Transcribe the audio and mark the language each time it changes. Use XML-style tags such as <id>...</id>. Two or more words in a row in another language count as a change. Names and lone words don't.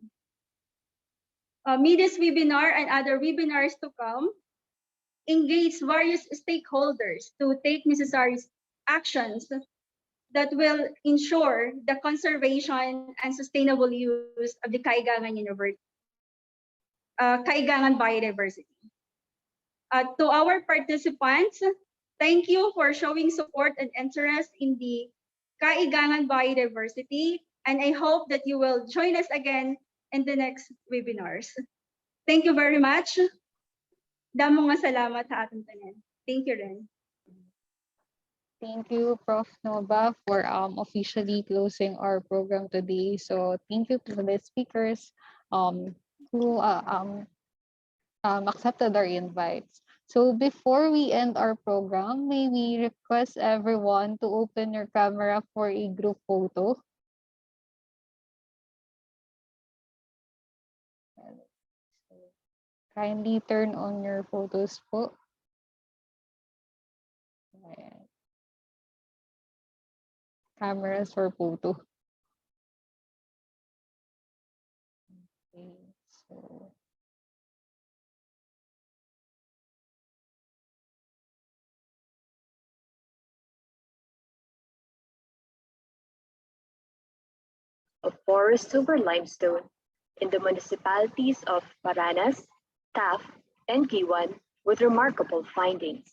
<en>May this webinar and other webinars to come engage various stakeholders to take necessary actions that will ensure the conservation and sustainable use of the Kaigangan Kaigangan biodiversity. To our participants, thank you for showing support and interest in the Kaigangan biodiversity, and I hope that you will join us again in the next webinars. Thank you very much.</en> <hil>Damo nga salamat sa ating tanan.</hil> <en>Thank you, Ren. Thank you, Prof. Nova, for officially closing our program today. So thank you to the speakers who accepted our invites. So before we end our program, may we request everyone to open your camera for a group photo. Kindly turn on your photos po. Ayan. Cameras for photo. Okay, so of forests over limestone in the municipalities of Paranas, Taf, and Giwan with remarkable findings.</en>